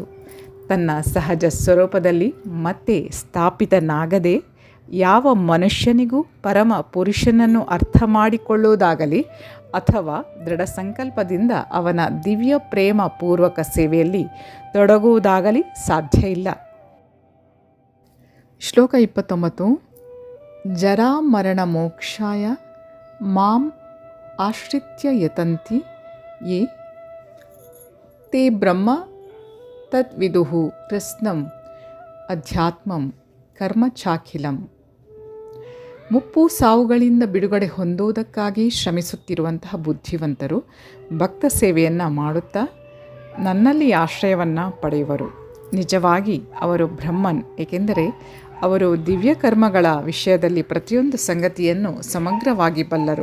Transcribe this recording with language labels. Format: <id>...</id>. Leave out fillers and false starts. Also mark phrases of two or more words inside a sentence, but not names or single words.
<kn>ತನ್ನ ಸಹಜ ಸ್ವರೂಪದಲ್ಲಿ ಮತ್ತೆ ಸ್ಥಾಪಿತನಾಗದೆ ಯಾವ ಮನುಷ್ಯನಿಗೂ ಪರಮ ಪುರುಷನನ್ನು ಅರ್ಥ ಮಾಡಿಕೊಳ್ಳುವುದಾಗಲಿ ಅಥವಾ ದೃಢ ಸಂಕಲ್ಪದಿಂದ ಅವನ ದಿವ್ಯ ಪ್ರೇಮ ಪೂರ್ವಕ ಸೇವೆಯಲ್ಲಿ ತೊಡಗುವುದಾಗಲಿ ಸಾಧ್ಯ ಇಲ್ಲ.</kn> <sa>ಶ್ಲೋಕ 29. ಜರಾಮರಣ ಮೋಕ್ಷಾಯ ಮಾಂ ಆಶ್ರಿತ್ಯ ಯತಂತಿ ಯೇ ತೇ ಬ್ರಹ್ಮ ತದ್ವಿದುಃ ಕೃಷ್ಣಂ ಅಧ್ಯಾತ್ಮಂ ಕರ್ಮ ಚಾಖಿಲಂ.</sa> <kn>ಮುಪ್ಪು ಸಾವುಗಳಿಂದ ಬಿಡುಗಡೆ ಹೊಂದುವುದಕ್ಕಾಗಿ ಶ್ರಮಿಸುತ್ತಿರುವಂತಹ ಬುದ್ಧಿವಂತರು ಭಕ್ತ ಸೇವೆಯನ್ನು ಮಾಡುತ್ತಾ ನನ್ನಲ್ಲಿ ಆಶ್ರಯವನ್ನು ಪಡೆಯುವರು. ನಿಜವಾಗಿ ಅವರು ಬ್ರಹ್ಮನ್, ಏಕೆಂದರೆ ಅವರು ದಿವ್ಯ ಕರ್ಮಗಳ ವಿಷಯದಲ್ಲಿ ಪ್ರತಿಯೊಂದು ಸಂಗತಿಯನ್ನು ಸಮಗ್ರವಾಗಿ ಬಲ್ಲರು.</kn>